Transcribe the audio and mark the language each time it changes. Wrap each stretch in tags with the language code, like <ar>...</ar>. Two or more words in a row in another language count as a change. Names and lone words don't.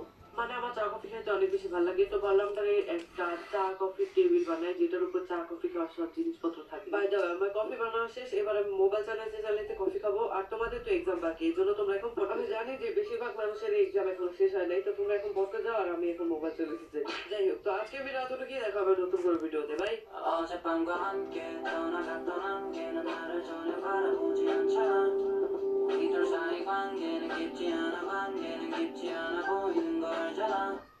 <bn>মানে আমার চা কফি খাইতে অনেক বেশি ভালো লাগে, তো ভাবলাম তাহলে একটা চা কফির টেবিল বানাই, যেটার উপর চা কফি খাওয়ার সব জিনিসপত্র থাকে।</bn> <en>by the way,</en> <bn>আমার কফি বানানো শেষ, এবার আমি মোবাইল চালাইতে কফি খাবো। আর তোমাদের তো এক্সাম বাকি, এই জন্য তোমরা এখন আমি জানি যে বেশিরভাগ মানুষের এক্সাম এখন শেষ হয় নাই, তো তোমরা এখন পড়তে যাও আর আমি এখন মোবাইল চালাতে যাই। যাই হোক, তো আজকে ভিডিও এতটুকুই, দেখা হবে নতুন করে ভিডিওতে। বাই।</bn> <ko>어젯밤과 함께 떠나갔던 안개는 나를 전혀 바라보지 않잖아. 우리 둘 사이 관계는 깊지 않아. 관계는 깊지 않아 보이는 거 알잖아.</ko>